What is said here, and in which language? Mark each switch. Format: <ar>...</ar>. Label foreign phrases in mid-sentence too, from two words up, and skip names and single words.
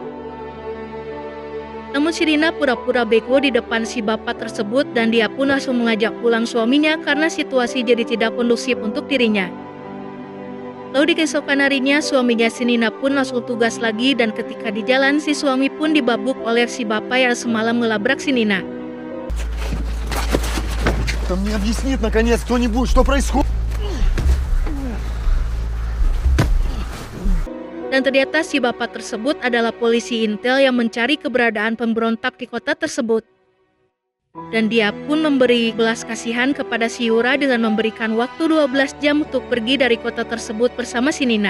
<id>Namun si Nina pura-pura bego di depan si bapak tersebut dan dia pun langsung mengajak pulang suaminya karena situasi jadi tidak kondusif untuk dirinya. Lalu di keesokan harinya suaminya si Nina pun langsung tugas lagi dan ketika di jalan si suami pun dibabuk oleh si bapak yang semalam melabrak si Nina.</id> <ru>Да мне объяснит, наконец, кто-нибудь, что происходит?</ru> <id>Dan ternyata si bapak tersebut adalah polisi Intel yang mencari keberadaan pemberontak di kota tersebut. Dan dia pun memberi belas kasihan kepada si Yura dengan memberikan waktu 12 jam untuk pergi dari kota tersebut bersama si Nina.</id>